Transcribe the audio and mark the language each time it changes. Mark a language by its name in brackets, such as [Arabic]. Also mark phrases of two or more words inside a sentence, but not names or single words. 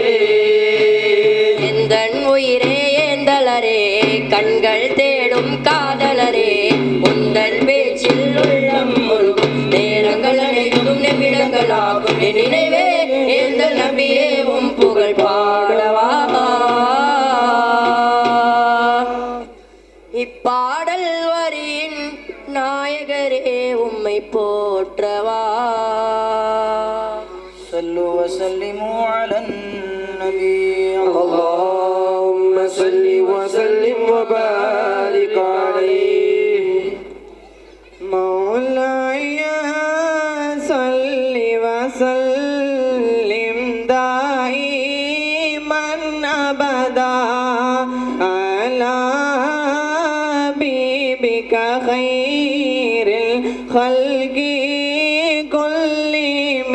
[Tamil] எந்தன் உயிரே ஏந்தலரே கண்கள் தேடும் காதலரே உந்தன் பேச்சில் உள்ளம் முழுகும் நேரங்கள் அனைத்தும் நிமிடங்களாகும் என் நினைவே ஏந்தல் நபியே உம் புகழ் பாடவா இப்பாடல் வரியின் நாயகரே போற்றவா [Arabic] صلوا وسلموا على النبي اللهم صل وسلم وبارك عليه مولاي صل وسلم دائما أبدا على حبيبك خير الخلق كلهم